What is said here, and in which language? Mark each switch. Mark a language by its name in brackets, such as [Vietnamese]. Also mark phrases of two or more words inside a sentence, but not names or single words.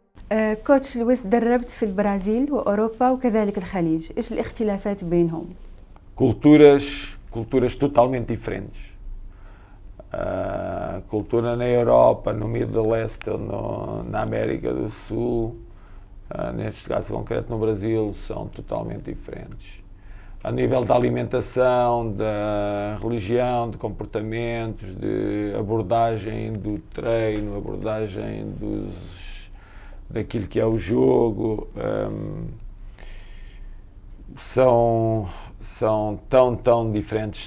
[Arabic] كوتش لويس، دربت في البرازيل وأوروبا وكذلك الخليج، إيش الاختلافات بينهم؟ [Portuguese] Culturas totalmente diferentes. A cultura na Europa, no [English] Middle East, [Portuguese] na América do Sul, neste caso concreto no Brasil, são totalmente diferentes. A nível da alimentação, da religião, de comportamentos, de abordagem do treino, abordagem daquilo que é o jogo, são tão diferentes.